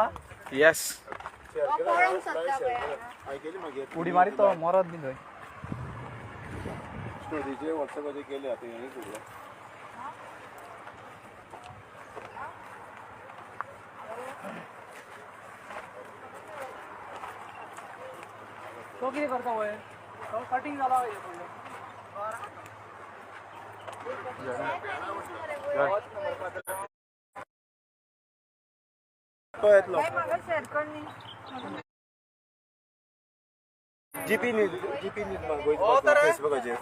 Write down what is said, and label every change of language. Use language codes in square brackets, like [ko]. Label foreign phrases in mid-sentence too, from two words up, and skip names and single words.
[kok] येस पळोवंक सोदता पळय उडी मारी तो मरत बी थंय स्टोरीचे व्हॉट्सअपाचे केले आता हे सगळं तो किती करता वय तो कटिंग झाला तो येतलो म्हाका शेअर कर न्ही जीपी न्यूज हो तर फेसबुकाचेर